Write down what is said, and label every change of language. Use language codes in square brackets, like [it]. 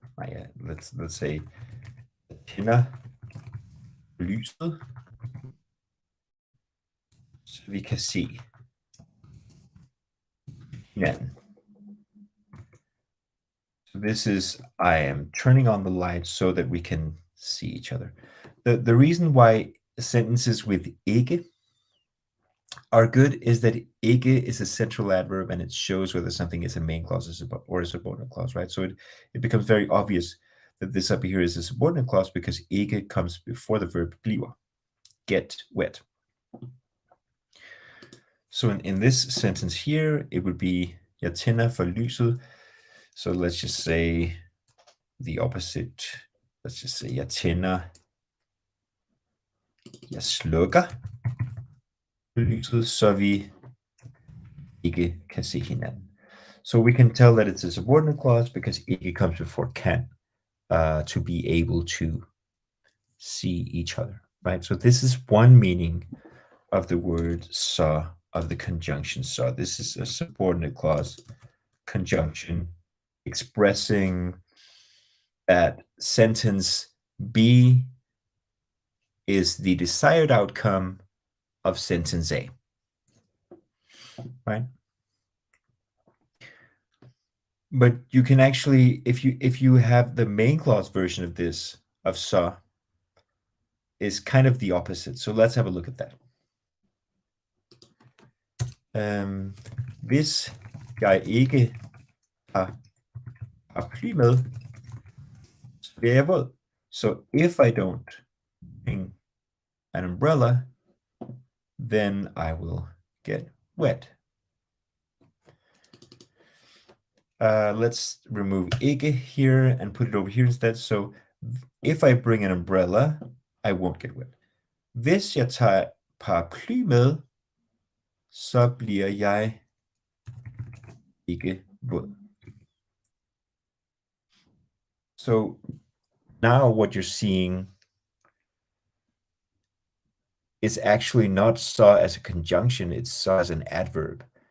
[da] Nej, [en] let's say [da] tænder lyset, så vi kan se hinanden. [en] So this is, I am turning on the light so that we can see each other. The reason why sentences with ikke are good is that ikke is a central adverb and it shows whether something is a main clause or a subordinate clause, right? So it becomes very obvious that this up here is a subordinate clause because ikke comes before the verb bliver, get wet. So in this sentence here, it would be [da] jeg tænder for lyset. [en] So let's just say the opposite. Let's just say [da] jeg tænder, jeg slukker lyset, så vi ikke kan se hinanden. [en] So we can tell that it's a subordinate clause because ikke comes before can, to be able to see each other, right? So this is one meaning of the word så, of the conjunction så. This is a subordinate clause conjunction expressing that sentence B is the desired outcome of sentence A, right? But you can actually, if you have the main clause version of this, of så, is kind of the opposite. So let's have a look at that. [da] Hvis jeg ikke har paraply med, så bliver jeg våd. [en] So if I don't bring an umbrella, then I will get wet. Let's remove ikke here and put it over here instead. So if I bring an umbrella, I won't get wet. [da] Hvis jeg tager paraply med, så bliver jeg ikke våd. [en] So now what you're seeing is actually not så as a conjunction, it's så as an adverb.